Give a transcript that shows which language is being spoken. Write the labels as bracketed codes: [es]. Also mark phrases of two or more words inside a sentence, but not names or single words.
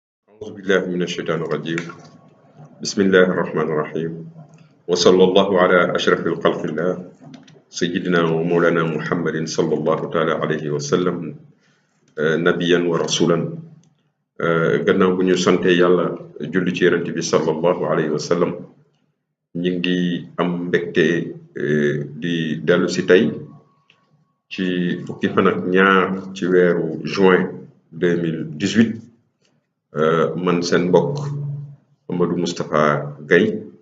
[ar] أعوذ بالله من الشيطان الرجيم بسم الله الرحمن الرحيم وصلى الله على أشرف الخلق الله سيدنا ومولانا محمد صلى الله تعالى عليه وسلم نبيا ورسولا [wo] gannaaw bu ñu sante yàlla julli ci yonent bi [ar] صلى الله عليه وسلم [wo] ñi ngi am mbégte di dellu si tey ci fukki fan ak ñaar ci weeru juin 2018 man seen mbokk Amadou Moustapha Gaye